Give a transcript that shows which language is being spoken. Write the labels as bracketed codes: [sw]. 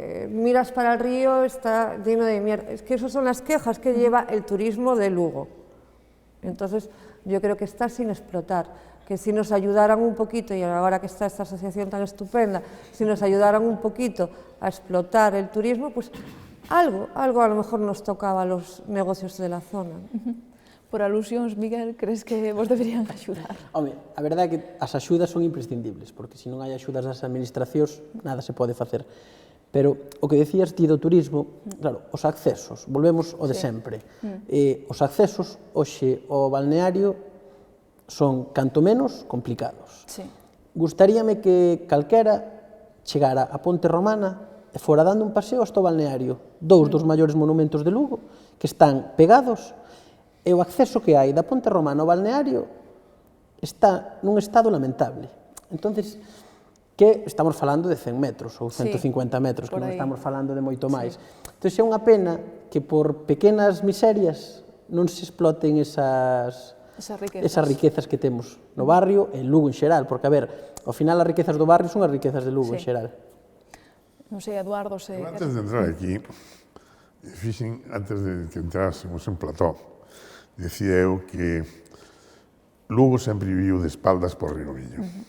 [es] Miras para el río, está lleno de mierda. Es que esas son las quejas que lleva el turismo de Lugo. Entonces, yo creo que está sin explotar, que si nos ayudaran un poquito, y ahora que está esta asociación tan estupenda, si nos ayudaran un poquito a explotar el turismo, pues algo a lo mejor nos tocaba a los negocios de la zona. [gl] Por alusións, Miguel, crees que vos deberían axudar? Home, a verdade é que as axudas son imprescindibles, porque se non hai axudas das administracións, nada se pode facer. Pero o que decías ti do turismo, claro, os accesos, volvemos ao de sempre. Os accesos, hoxe, ao balneario son, canto menos, complicados. Gustaríame que calquera chegara a Ponte Romana e fora dando un paseo hasta o balneario. Dous dos maiores monumentos de Lugo, que están pegados, e o acceso que hai da Ponte Romana ao balneario está nun estado lamentable. Entonces, que estamos falando de 100 metros ou 150 metros, que non estamos falando de moito máis. Entón, é unha pena que por pequenas miserias non se exploten esas riquezas que temos no barrio e en Lugo en xeral, porque, a ver, ao final as riquezas do barrio son as riquezas de Lugo en xeral. Non sei, Eduardo, Antes de entrar aquí, fixen, antes de que entrásemos en plató, decía eu que Lugo sempre viviu de espaldas por Río Miño.